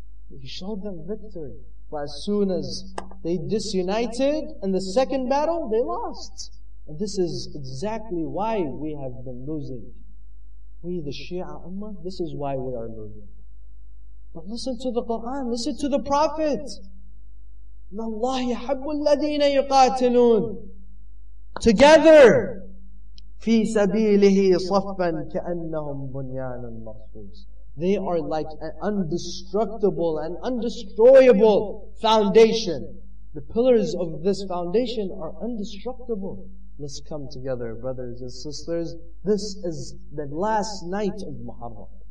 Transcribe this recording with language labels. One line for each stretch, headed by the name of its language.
English: He showed them victory. But as soon as they disunited in the second battle, they lost. And this is exactly why we have been losing. We, the Shia Ummah, this is why we are losing. But listen to the Quran, listen to the Prophet.
Arabic: Allah يحب الذين يقاتلون
English: together
Arabic: في سبيله صفا كأنهم بنيان مرصوص.
English: They are like an indestructible and undestroyable foundation. The pillars of this foundation are indestructible. Let's come together, brothers and sisters. This is the last night of Muharram.